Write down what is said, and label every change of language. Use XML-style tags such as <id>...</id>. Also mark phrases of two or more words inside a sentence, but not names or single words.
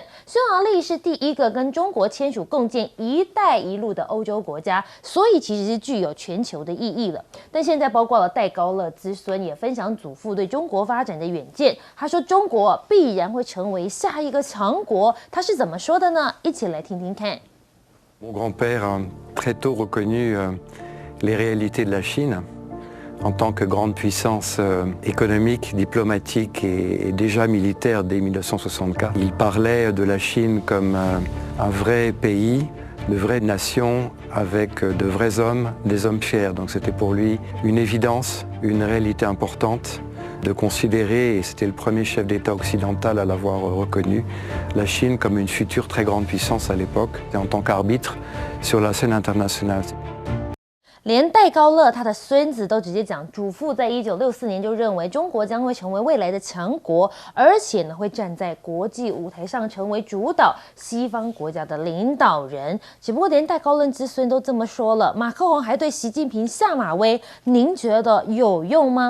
<zh>匈牙利是第一个跟中国签署共建“一带一路”的欧洲国家，所以其实是具有全球的意义了。但现在包括了戴高乐之孙也分享祖父对中国发展的远见，他说中国必然会成为下一个强国，他是怎么说的呢？一起来听听看。</zh> <fr>Mon grand-père a très tôt reconnu les réalités de la Chine en tant que grande puissance économique, diplomatique et déjà militaire dès 1964. Il parlait de la Chine comme un vrai pays, de vraies nations avec de vrais hommes, des hommes fiers. Donc c'était pour lui une évidence, une réalité importante de considérer, et c'était le premier chef d'État occidental à l'avoir reconnu, la Chine comme une future très grande puissance à l'époque, et en tant qu'arbitre sur la scène internationale.</fr> <zh>连戴高乐他的孙子都直接讲，祖父在1964年就认为中国将会成为未来的强国，而且呢会站在国际舞台上成为主导西方国家的领导人。只不过连戴高乐之孙都这么说了，马克宏还对习近平下马威，您觉得有用吗？</zh>